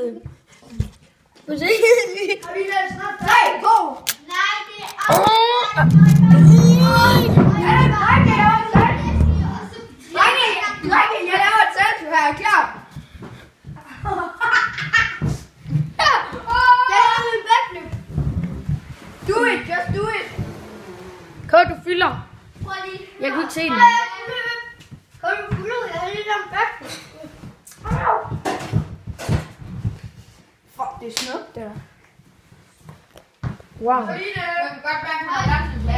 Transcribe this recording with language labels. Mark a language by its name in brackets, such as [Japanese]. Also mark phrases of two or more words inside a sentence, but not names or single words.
[Danish] Har vi været snart? 3, 2. Nej, det er Drenge, jeg laver et salto her. Er I klar? Jeg laver min backflip. [English] Do it, just do it. [Danish] Kåre, du fylder. Prøv lige. Jeg kan ikke se den. Kom du fuld ud? Jeg har lige lavet en backflip. Fuck, det er smukt, det der. Wow. Man kan godt mærke, at man har lagt sin plads.